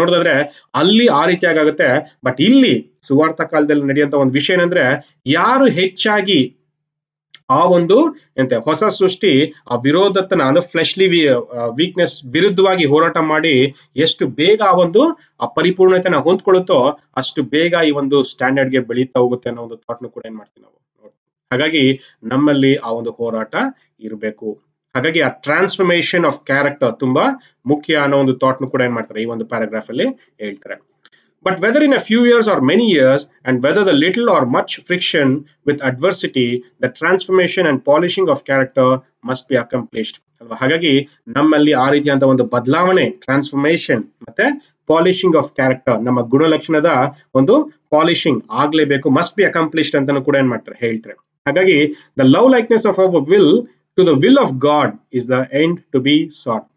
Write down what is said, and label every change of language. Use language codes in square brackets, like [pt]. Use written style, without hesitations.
[kn] ನೋಡೋದಾದ್ರೆ ಅಲ್ಲಿ ಆ ರೀತಿಯಾಗಿ ಆಗುತ್ತೆ. ಬಟ್ ಇಲ್ಲಿ ಸುವಾರ್ಥ ಕಾಲದಲ್ಲಿ ನಡೆಯುವಂತ ಒಂದು ವಿಷಯ ಏನಂದ್ರೆ ಯಾರು ಹೆಚ್ಚಾಗಿ ಆ ಒಂದು ಹೊಸ ಸೃಷ್ಟಿ ಆ ವಿರೋಧತನ ಅಂದ್ರೆ [en] fleshly weakness [kn] ವಿರುದ್ಧವಾಗಿ ಹೋರಾಟ ಮಾಡಿ ಎಷ್ಟು ಬೇಗ ಆ ಒಂದು ಆ ಪರಿಪೂರ್ಣತೆನ ಹೊಂದ್ಕೊಳ್ಳುತ್ತೋ ಅಷ್ಟು ಬೇಗ ಈ ಒಂದು ಸ್ಟ್ಯಾಂಡರ್ಡ್ಗೆ ಬೆಳೀತಾ ಹೋಗುತ್ತೆ ಅನ್ನೋ ಒಂದು ಥಾಟ್ನು ಕೂಡ ಏನ್ ಮಾಡ್ತೀವಿ ನಾವು. ಹಾಗಾಗಿ ನಮ್ಮಲ್ಲಿ ಆ ಒಂದು ಹೋರಾಟ ಇರಬೇಕು. ಹಾಗಾಗಿ ಆ [en] transformation of character [kn] ತುಂಬಾ ಮುಖ್ಯ ಅನ್ನೋ ಒಂದು ಥಾಟ್ನು ಕೂಡ ಏನ್ ಮಾಡ್ತಾರೆ ಈ ಒಂದು ಪ್ಯಾರಾಗ್ರಾಫ್ ಅಲ್ಲಿ ಹೇಳ್ತಾರೆ. [en] But whether in a few years or many years, and whether the little or much friction with adversity, the transformation and polishing of character must be accomplished. [kn] ಹಾಗಾಗಿ ನಮ್ಮಲ್ಲಿ ಆ ರೀತಿಯಾದ ಒಂದು ಬದಲಾವಣೆ, ಟ್ರಾನ್ಸ್ಫಾರ್ಮೇಶನ್ ಮತ್ತೆ [en] polishing of character, [kn] ನಮ್ಮ ಗುಣಲಕ್ಷಣದ ಒಂದು ಪಾಲಿಶಿಂಗ್ ಆಗ್ಲೇಬೇಕು, [en] must be accomplished [kn] ಅಂತಾನು ಕೂಡ ಏನ್ ಮಾಡ್ತಾರೆ ಹೇಳ್ತಾರೆ. ಹಾಗಾಗಿ [en] The love likeness of our will to the will of God is the end to be sought.